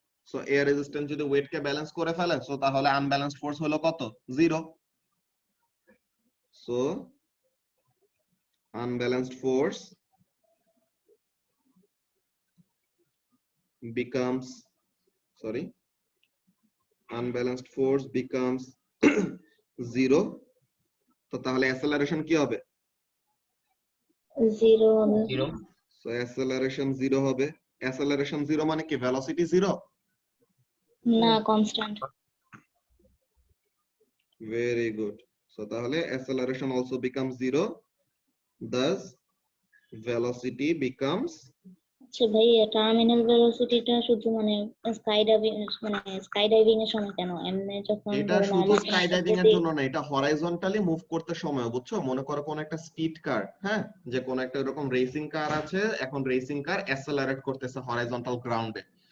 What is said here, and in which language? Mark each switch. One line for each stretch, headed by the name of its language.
Bangla: so air resistance যদি weight কে balance করে ফেলে, সো তাহলে আনব্যালেন্সড ফোর্স হলো কত 0।
English: so unbalanced force becomes unbalanced force becomes 0।
Bangla: তো তাহলে অ্যাসেলারেশন কি হবে 0 হবে। 0 সো অ্যাসেলারেশন 0 হবে। অ্যাসেলারেশন 0 মানে কি ভেলোসিটি 0? না, কনস্ট্যান্ট।
English: Very good. So তাহলে acceleration also becomes 0, thus velocity becomes
Bangla: আচ্ছা ভাই, টার্মিনাল ভেলোসিটিটা শুধু মানে স্কাই ডাইভিং এর সময় কেন, এমনি যখন এটা ধরো শুধু নরমাল স্কাই ডাইভিং এর জন্য না, এটা হরাইজন্টালি মুভ করতে সময়, বুঝছো? মনে করো কোন একটা স্পিড কার, হ্যাঁ, যে কোন একটা এরকম রেসিং কার আছে, এখন রেসিং কার অ্যাসেলারেট করতেছে হরাইজন্টাল গ্রাউন্ডে।